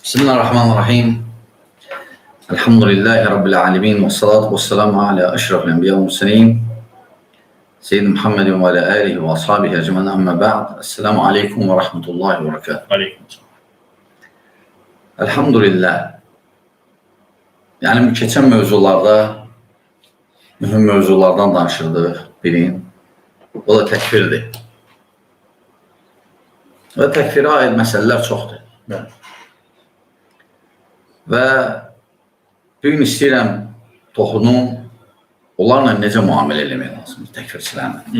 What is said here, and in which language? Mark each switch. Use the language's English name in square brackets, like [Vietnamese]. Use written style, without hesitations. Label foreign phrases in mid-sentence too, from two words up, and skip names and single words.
[Arabic] بسم الله الرحمن الرحيم. الحمد لله رب العالمين. والصلاة والسلام على أشرف الأنبياء والمرسلين. سيد محمد وعلى آله وأصحابه أجمعين أما بعد. السلام عليكم ورحمة الله وبركاته. Aleykümselam. [Azerbaijani] Elhamdülillah. Yani bu keçən mövzularda mühüm mövzulardan danışırdıq birin. O da təkfirdir. Və təkfirə aid məsələlər çoxdur. [Turkish] Evet. [Azerbaijani] Və bir gün istəyirəm toxunum, onlarla necə müamilə eləmək lazımdır, təkfirçilərlə.